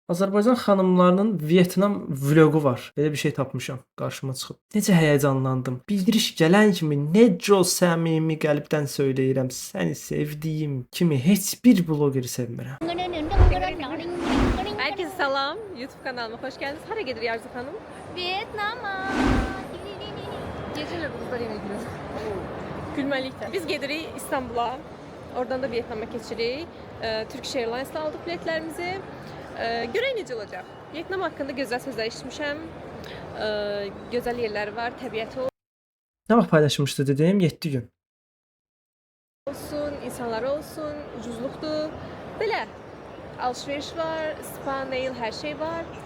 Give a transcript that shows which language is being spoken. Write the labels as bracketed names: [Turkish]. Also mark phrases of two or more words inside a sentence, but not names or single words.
[Azerbaijani] Azərbaycan xanımlarının Vyetnam vloqu var. Belə bir şey tapmışam, qarşıma çıxıb. Necə həyəcanlandım. Bildiriş gələn kimi necə səmimi qəlbdən söyləyirəm, səni sevdiyim kimi heç bir bloqeri sevmirəm. [Turkish] Herkese salam. YouTube kanalıma hoş geldiniz. [Azerbaijani] Hara gedir Yarzu Hanım? Vietnam'a. [Turkish] Geceler kızlar yemeğe gidiyoruz. [Azerbaijani] Gülmelikte. Biz gedirik İstanbul'a. Oradan da Vietnam'a keçirik. Turkish Airlines'la aldık biletlerimizi. Görək necə olacaq. Vietnam haqqında gözəl sözlər eşitmişəm. Gözəl yerləri var, təbiəti Nə vaxt paylaşmışdı dediyim 7 gün. olsun, insanları olsun, ucuzluqdur. Belə alışveriş var, spa, nail, hər şey var.